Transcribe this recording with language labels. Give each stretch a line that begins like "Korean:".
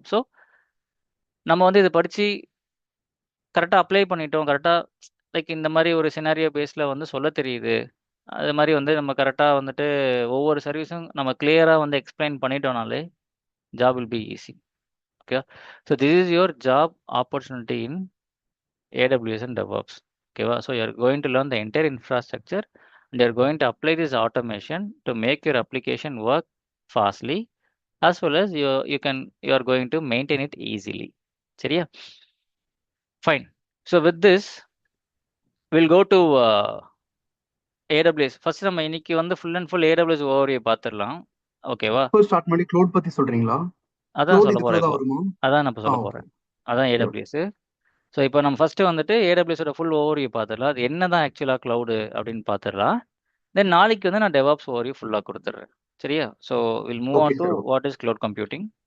Tamil: So நம்ம வந்து இதை படித்து கரெக்டாக அப்ளை பண்ணிட்டோம், கரெக்டாக லைக் இந்த மாதிரி ஒரு சினாரியோ பேஸில் வந்து சொல்ல தெரியுது. அது மாதிரி வந்து நம்ம கரெக்டாக வந்துட்டு ஒவ்வொரு சர்வீஸும் நம்ம கிளியராக வந்து explain பண்ணிட்டோம்னாலே
English: Job will be easy. Okay, so this is your job opportunity in AWS and DevOps. Okay, so you are going to learn the entire infrastructure and you are going to apply this automation to make your application work fastly, as well as you are going to maintain it easily.
Tamil: சரியா?
English: Fine. So with this we'll go to AWS.
Tamil: First நம்ம இன்னைக்கு வந்து
English: full and full AWS overview
Tamil: பார்த்துடலாம். ஓகேவா? Start பண்ணி cloud பத்தி சொல்றீங்களா? அதான் சொல்ல போறேன் இப்போ. வருமா? அதான் நான் இப்போ சொல்ல போறேன். அதான் AWS. ஸோ இப்போ நம்ம ஃபஸ்ட்டு வந்துட்டு ஏடபிள்யூஸோட ஃபுல் ஓவர்வியூ பார்த்துடலாம். அது என்ன தான் ஆக்சுவலாக க்ளவுடு அப்படின்னு பார்த்துடலாம். தென் நாளைக்கு வந்து நான் டெவாப்ஸ் ஓவர்வியூ ஃபுல்லாக கொடுத்துட்றேன். சரியா?
English: So will move on to what is cloud computing.